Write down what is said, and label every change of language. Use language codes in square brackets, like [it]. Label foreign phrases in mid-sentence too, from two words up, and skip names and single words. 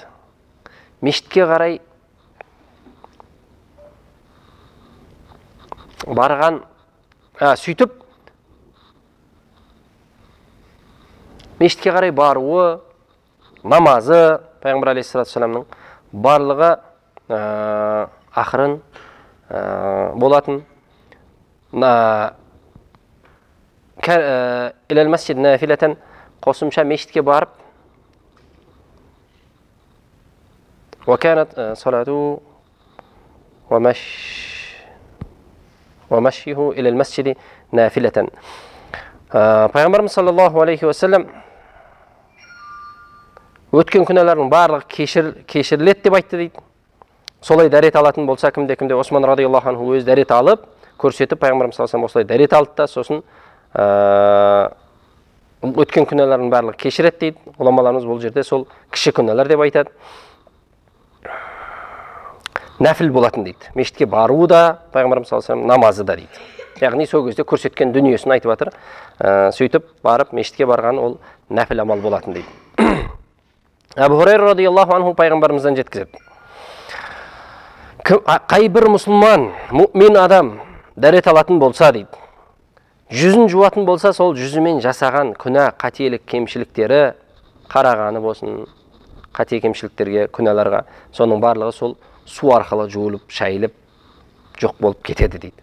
[kk] Мешітке қарай барған, сөйтіп мешітке қарай баруы, намазы, Пайғамбар [ar] عليه الصلاة والسلام [kk] барлығы ақырын болатын. [ar] إلى المسجد نافلة, [kk] қосымша мешітке барып, [ar] وكانت صلاته ومشيه إلى المسجد نافلة. [kk] Пайғамбарымыз [ar] صلى الله عليه وسلم [kk] өткен күнәлардың барлығы кешіріледі деп айтты дейді. Солай дәрет алатын болса, кімде Осман [ar] رضي الله عنه [kk] өз дәрет алып, көрсетіп, Пайғамбарымыз [ar] صلى الله عليه وسلم [kk] осылай дәрет алды да, сосын өткен күнәлардың барлығы кешіреді дейді. Ғұламаларымыз бұл жерде сол кіші күнәлар деп айтады. Нәфіл болатын дейді. Мешітке баруы да, Пайғамбарымыз [ar] صلى الله عليه وسلم [kk] намазы да дейді. Яғни сол кезде көрсеткен дүниесін айтып жатыр. Сөйтіп барып мешітке барған ол нәфіл амал болатын дейді. Абу Хурайра [ar] رضي الله عنه [kk] пайғамбарымыздан жеткізеді. Қай бір мұсылман, мұъмин адам дәрет алатын болса дейді, жүзін жуатын болса, сол жүзімен жасаған күнә, қателік, кемшіліктері, қарағаны болсын, қате кемшіліктерге, күнәларға, соның барлығы сол су арқылы жуылып, шайылып, жоқ болып кетеді дейді.